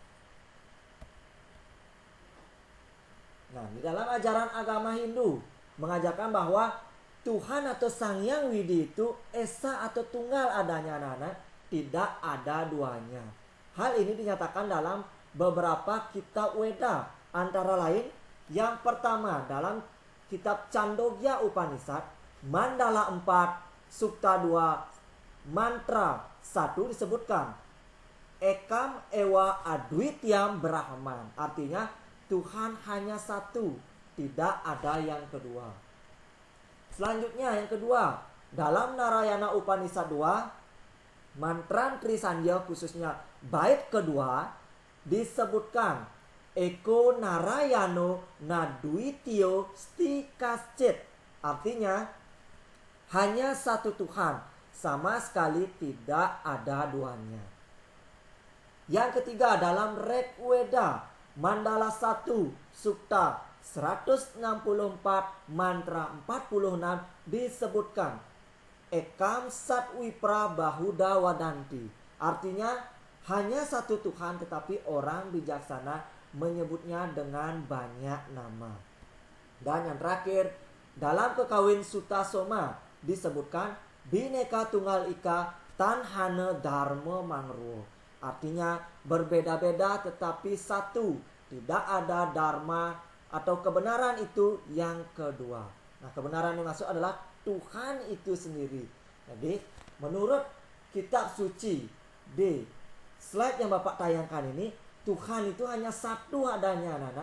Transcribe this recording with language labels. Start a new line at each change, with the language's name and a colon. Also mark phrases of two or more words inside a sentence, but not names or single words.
Indonesian: Nah, di dalam ajaran agama Hindu mengajarkan bahwa Tuhan atau Sang Hyang Widi itu esa atau tunggal adanya, anak-anak, tidak ada duanya. Hal ini dinyatakan dalam beberapa kitab Weda. Antara lain, yang pertama dalam kitab Chandogya Upanishad, Mandala 4, Sukta 2, Mantra 1 disebutkan
Sanskrit: एकम् एव अद्वितीयम् ब्रह्मन्.
Indonesian: Artinya Tuhan hanya satu, tidak ada yang kedua. Selanjutnya yang kedua, dalam Narayana Upanishad 2, Mantra Trisandya khususnya bait kedua disebutkan
Sanskrit: एको नारायणो नद्वितीयो अस्तिकश्चित्.
Indonesian: Artinya hanya satu Tuhan, sama sekali tidak ada duanya. Yang ketiga dalam Rigveda Mandala 1 Sukta 164 mantra 46 disebutkan
Sanskrit: एकं सद् विप्रा बहुधा वदन्ति.
Indonesian: Artinya hanya satu Tuhan, tetapi orang bijaksana menyebutnya dengan banyak nama. Dan yang terakhir dalam Kekawin Sutta Soma disebutkan
Kawi: Bhineka Tunggal Ika Tanhana Dharma Mangruo.
Indonesian: Artinya berbeda-beda tetapi satu, tidak ada dharma atau kebenaran itu yang kedua. Nah, kebenaran yang masuk adalah Tuhan itu sendiri. Jadi menurut kitab suci di slide yang Bapak tayangkan ini, Tuhan itu hanya satu adanya, anak-anak.